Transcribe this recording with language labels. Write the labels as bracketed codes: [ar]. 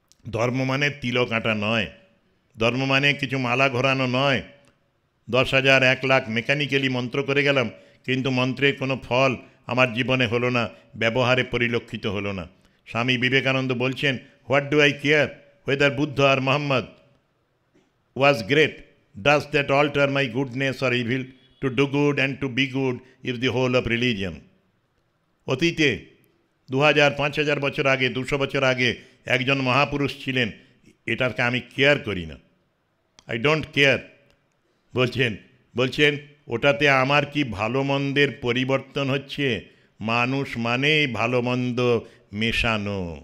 [bn] ধর্ম মানে তিলক আঁটা নয়, ধর্ম মানে কিছু মালা ঘোরানো নয়। 10,000 1 লাখ মেকানিক্যালি মন্ত্র করে গেলাম, কিন্তু মন্ত্রের কোনো ফল আমার জীবনে হলো না, ব্যবহারে পরিলক্ষিত হলো না। স্বামী বিবেকানন্দ বলছেন, [en] What do I care whether Buddha or Muhammad was great? Does that alter my goodness or evil? To do good and to be good is the whole of religion. [bn] অতীতে 2000-5000 বছর আগে, 200 বছর আগে একজন মহাপুরুষ ছিলেন, এটাকে আমি কেয়ার করি না, [en] I don't care. [bn] বলছেন ওটাতে আমার কি ভালো মন্দের পরিবর্তন হচ্ছে? মানুষ মানেই ভালো মন্দ মেশানো।